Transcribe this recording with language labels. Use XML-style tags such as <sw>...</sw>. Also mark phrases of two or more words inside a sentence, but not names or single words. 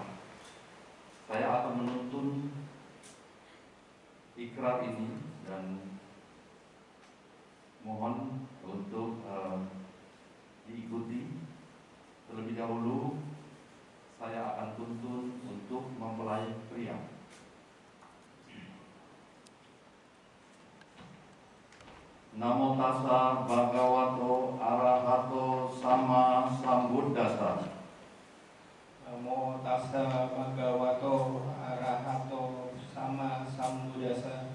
<id>Saya akan menuntun ikrar ini dan mohon untuk diikuti. Terlebih dahulu saya akan tuntun untuk mempelai pria.</id> <pi>Namo tassa bhagavato arahato sama sambuddhassa. Namo tassa bhagavato arahato sama sambuddhassa.</pi>